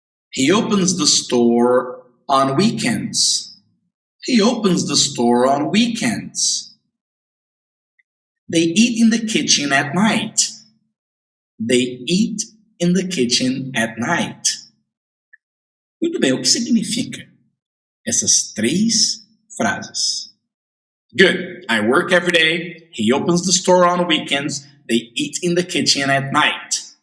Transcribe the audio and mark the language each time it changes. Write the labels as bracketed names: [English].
[English] He opens the store on weekends. He opens the store on weekends. They eat in the kitchen at night. They eat in the kitchen at night. [Portuguese] Muito bem, o que significa essas três frases? [English] Good. I work every day. He opens the store on weekends. They eat in the kitchen at night.